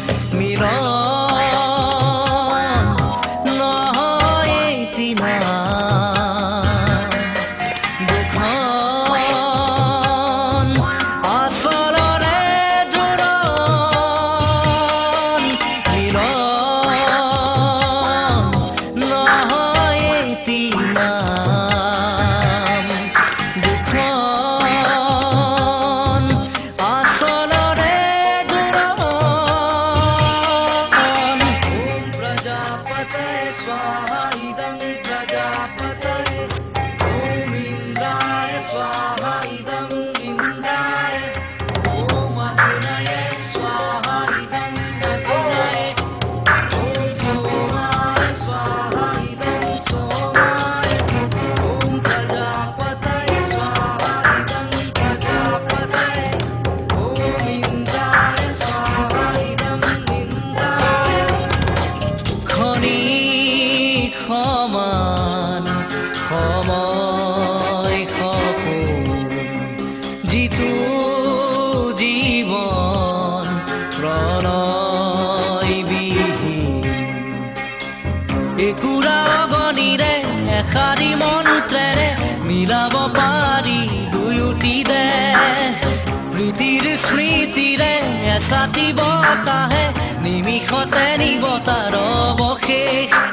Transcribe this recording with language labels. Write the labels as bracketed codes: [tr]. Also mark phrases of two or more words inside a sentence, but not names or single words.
[as] মিলন নহয় এটি নাম দুখন আচৰণে জোৰণ মিলন নহয় এটি নাম দুখন আচৰণে জোৰণ [sa] ॐ प्रजापतये स्वाहा इदं प्रजापतये ॐ इन्द्राय स्वाहा इदं इन्द्राय ॐ अग्नये स्वाहा इदं अग्नये ॐ सोमाय स्वाहा इदं सोमाय ॐ प्रजापतये स्वाहा इदं प्रजापतये ॐ इन्द्राय स्वाहा इदं इन्द्राय খনি [as] সমান সময় সপোন যিটো জীৱন প্ৰণয়বিহীন একুৰা অগণিৰে এষাৰি মন্ত্ৰেৰে মিলাব পাৰি দুয়োটি দেশ প্ৰীতিৰ স্মৃতিৰে এচাটি বতাহে নিমিষতে নিব তাৰ অৱশেষ